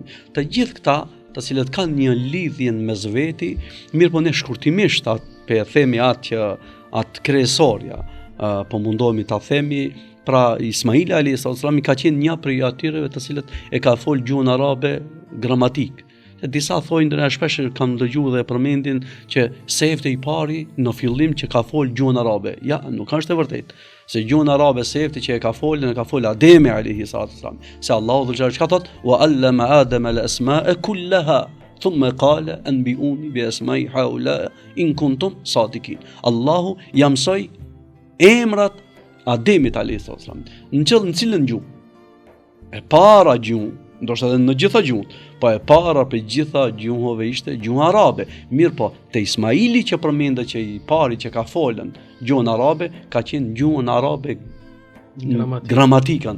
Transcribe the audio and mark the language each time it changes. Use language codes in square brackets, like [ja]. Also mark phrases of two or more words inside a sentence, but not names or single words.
[sq] Të gjithë këta, të cilët kanë një lidhje mes veti, mirë po ne shkurtimisht pe themi atë kryesorja, po mundohemi ta themi, pra Ismaili [ar] عليه السلام [sq] ka qenë një prej atyreve të cilët e ka fol gjuhën arabe gramatik. Se disa thojnë, dhe shpesh kam dëgjuar dhe përmendin që Sefte i pari në fillim që ka fol gjuhën arabe. Ja, nuk është e vërtetë. Se gjuhën arabe Sefte që e ka fol Ademi [ar] عليه السلام. [sq] Se Allahu dhe çka thot, [ar] وعلم آدم الأسماء كلها ثم قال أنبئوني بأسماء هؤلاء إن كنتم صادقين. [sq] Allahu ja mësoi emrat Ademit [ar] عليه السلام. [sq] Në cilën gjuhë? E para gjuhë, ndoshta edhe në gjitha gjuhët, po e para për gjitha gjuhëve ishte gjuha arabe. Mirë po, te Ismaili që përmendet që i pari që ka folën gjuhën arabe, ka qenë gjuhën arabe gramatikën.